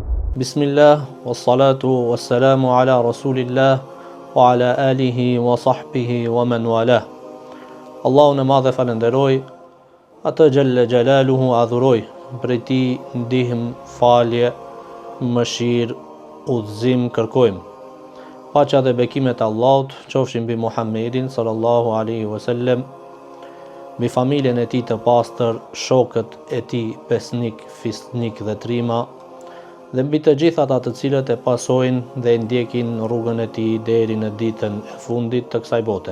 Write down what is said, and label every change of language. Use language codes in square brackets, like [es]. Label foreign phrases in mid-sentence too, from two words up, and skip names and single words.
[ar] بسم الله، والصلاة والسلام على رسول الله، وعلى آله وصحبه ومن والاه. [sq] Allahun e madhe falenderoj, atë [ar] جل جلاله [sq] adhuroj, prej ti ndihmë, falje, mëshirë, udhëzim kërkojmë. Paqja dhe bekimet e Allahut qofshin mbi Muhammedin [ar] صلى الله عليه وسلم, [sq] mbi familjen e tij të pastër, shokët e tij pesnik, fisnik dhe trima, dhe mbi të gjithat ata të cilët e pasojnë dhe ndjekin rrugën e tij deri në ditën e fundit të kësaj bote.